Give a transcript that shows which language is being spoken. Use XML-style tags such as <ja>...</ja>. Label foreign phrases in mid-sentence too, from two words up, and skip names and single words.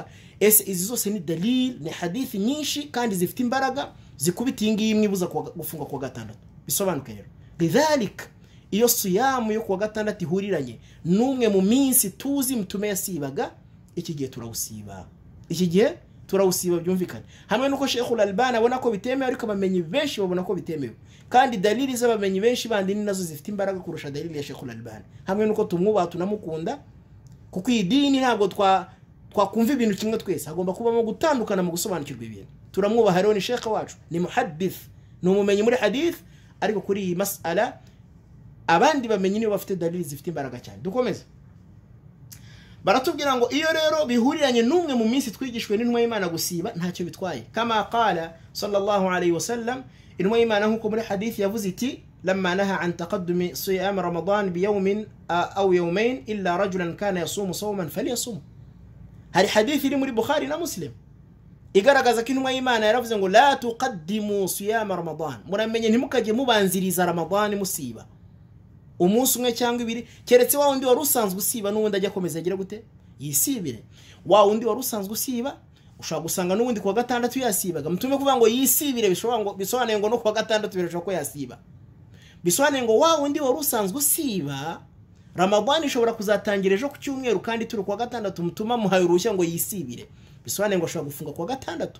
<rw>Izi zose ni dalil, ni hadithi nyinshi kandi zifite imbaraga zikubita iyi imwe ibuza gufunga kwa gatandatu. Bisobanuke rero lidhalik iyo siyamu yo kwa gatandatu ihuriranye numwe mu minsi tuzi mtume yasibaga, iki gihe turawusiba, iki gihe turawusiba byumvikana. Hamwe nuko Sheikh al-Albani abona ko bitemewe, ariko abamenyi benshi babona ko bitemewe, kandi dalili z'abamenyi benshi bandi ni nazo zifite imbaraga kurusha dalili ya Sheikh al-Albani. Hamwe nuko tumwubaha tunamukunda, kuko idini ntabwo twakumva ibintu kimwe twese, hagomba kubamo gutandukana mu gusobanukirwa ibintu. Turamwubaha rero, ni Sheikh wacu, ni muhaddith, ni umumenyi muri hadith, ariko kuri iyi mas'ala abandi bamenyi nibo bafite dalili zifite imbaraga cyane. Dukomeze. Baratubwira ngo iyo rero bihuriranye numwe mu minsi twigishwe n'intumwa y'Imana gusiba ntacyo bitwaye,</rw> <ar>كما قال صلى الله عليه وسلم,</ar> <rw>intumwa y'Imana nkuko muri hadith yavuze iti</rw> <ar>لما نهى أن تقدموا صيام رمضان بيوم أو يومين إلا رجلا كان يصوم صوما فليصم.</ar> <rw>Hari hadith iri muri Bukhari na Muslim igaragaza ko intumwa y'Imana yaravuze ngo</rw> <ar>لا تقدموا صيام رمضان,</ar> <rw>muramenye ntimukaje mubanziriza Ramadan musiba umunsi umwe cyangwa ibiri, keretse wa wundi wari usanzwe usiba n'ubundi ajya komeza agira gute yisibire. Wa wundi wari usanzwe usiba ushaka gusanga n'ubundi kwa gatandatu yasibaga, mtume kuvuga ngo yisibire bisobanuye ngo no kwa gatandatu birashobora ko yasiba. Bisobanuye ngo wa wundi wari usanzwe usiba Ramadan ishobora kuzatangira ejo ku cyumweru kandi turi kwa gatandatu mutuma muhaye uruhushya ngo yisibire, bisobanuye ngo ashobora gufunga kwa gatandatu.</rw>